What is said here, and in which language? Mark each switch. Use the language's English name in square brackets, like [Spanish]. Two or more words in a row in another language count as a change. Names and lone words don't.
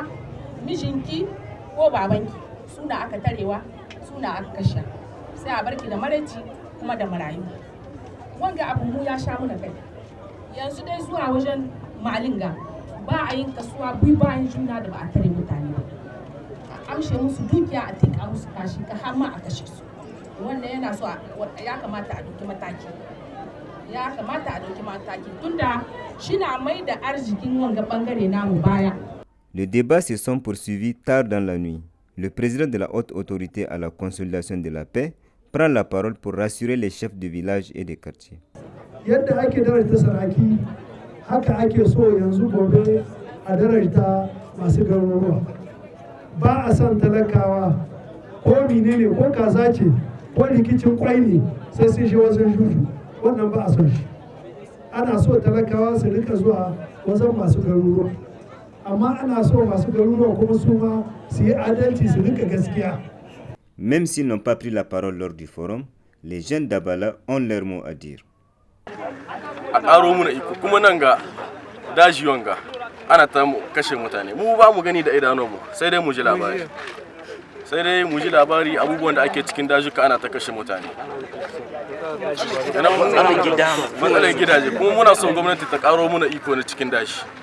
[Hausa] mijinki ko babanki suna aka tarewa suna aka kashe sai a barki da maraici kuma da marayu wanga abu mu ya sha muna kai yanzu dai zuwa wajen malinga ba a yin kasuwa bi bayan juna da ba a tare mutane ba a amshe musu dukiya a tika musu kashi ka har ma a kashe su wannan yana so ya kamata a dauki mataki tunda shi na mai da arzikin wanga bangare namu baya. [French] Les débats se sont poursuivis tard dans la nuit. Le président de la haute autorité à la consolidation de la paix prend la parole pour rassurer les chefs de village et des quartiers. [Hausa] Yadda ake darajta saraki haka ake so yanzu gobe a darajta masu garuruwa. Ba a san talakawa ko menene ko kaza ce ko rikicin kwai ne sai sun shi wajen juju wannan ba a son shi. Ana so talakawa su rika zuwa wajen masu garuruwa. Amma ana so masu garuruwa kuma su ma su yi adalci su rika gaskiya. [French] Même s'ils n'ont pas pris la parole lors du forum, les jeunes d'Abala ont leur mot à dire. [Hausa] a ƙaro muna iko kuma nan ga daji wanga ana ta kashe mutane mu ba mu gani da idanunmu sai dai mu ji labari abubuwan da ake cikin dajuka ana ta kashe mutane matsalar gidaje kuma muna son gwamnati ta ƙaro muna iko na cikin dashi